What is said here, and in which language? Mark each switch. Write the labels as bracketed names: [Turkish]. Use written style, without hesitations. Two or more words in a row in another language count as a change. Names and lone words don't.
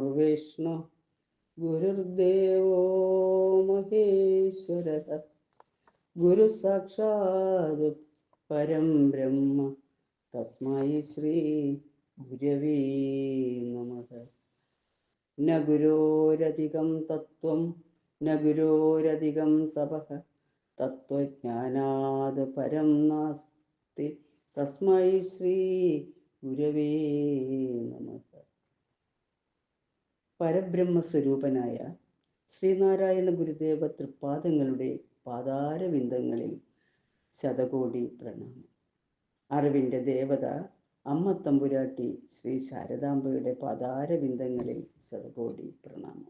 [Sanskrit] गुरुर्विष्णु गुरुर्देवो महेश्वरः गुरु साक्षात् परं ब्रह्म तस्मै श्री गुरवे नमः। न गुरोरधिकं तत्त्वं न गुरोरधिकं तपः तत्त्वज्ञानात् परं नास्ति तस्मै ശ്രീ ഗുരവേ നമഃ. [Malayalam] പരബ്രഹ്മസ്വരൂപനായ ശ്രീനാരായണ ഗുരുദേവ തൃപ്പാദങ്ങളുടെ പാതാരവിന്ദങ്ങളിൽ ശതകോടി പ്രണാമം. അറിവിൻ്റെ ദേവത അമ്മ തമ്പുരാട്ടി ശ്രീ ശാരദാംബയുടെ പാതാരവിന്ദങ്ങളിൽ ശതകോടി പ്രണാമം.